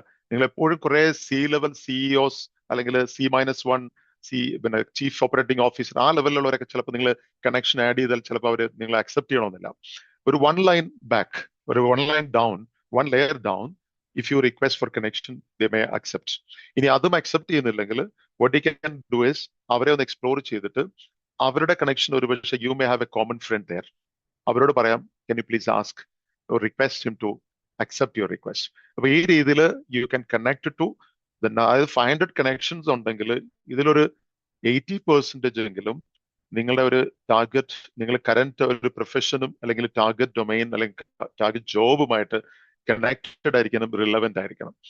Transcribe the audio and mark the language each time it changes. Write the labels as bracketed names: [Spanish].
[Malayalam] നിങ്ങൾ എപ്പോഴും കുറെ C-level CEOs അല്ലെങ്കിൽ C-1 പിന്നെ ചീഫ് ഓപ്പറേറ്റിംഗ് ഓഫീസർ ആ ലെവലിലുള്ളവരൊക്കെ ചിലപ്പോൾ നിങ്ങൾ കണക്ഷൻ ആഡ് ചെയ്താൽ ചിലപ്പോൾ അവർ നിങ്ങൾ അക്സെപ്റ്റ് ചെയ്യണമെന്നില്ല. [English] ഒരു 1 line back, ഒരു 1 line down, 1 layer down, if you request for connection they may accept. [Malayalam] ഇനി അതും അക്സെപ്റ്റ് ചെയ്യുന്നില്ലെങ്കിൽ [English] what you can do is [Malayalam] അവരെ ഒന്ന് എക്സ്പ്ലോർ ചെയ്തിട്ട് അവരുടെ കണക്ഷൻ ഒരു പക്ഷേ [English] You may have a common friend there. [Malayalam] അവരോട് പറയാം, [English] Can you please ask or request him to accept your request. [Malayalam] അപ്പൊ ഈ രീതിയിൽ [English] you can connect to [Malayalam] 500 connections ഉണ്ടെങ്കിൽ ഇതിലൊരു 80% എങ്കിലും നിങ്ങളുടെ ഒരു ടാർഗറ്റ്, നിങ്ങൾ കറന്റ് ഒരു പ്രൊഫഷനും അല്ലെങ്കിൽ ടാർഗറ്റ് ഡൊമൈൻ അല്ലെങ്കിൽ ടാർഗറ്റ് ജോബുമായിട്ട് കണക്റ്റഡ് ആയിരിക്കണം, റിലവന്റ് ആയിരിക്കണം.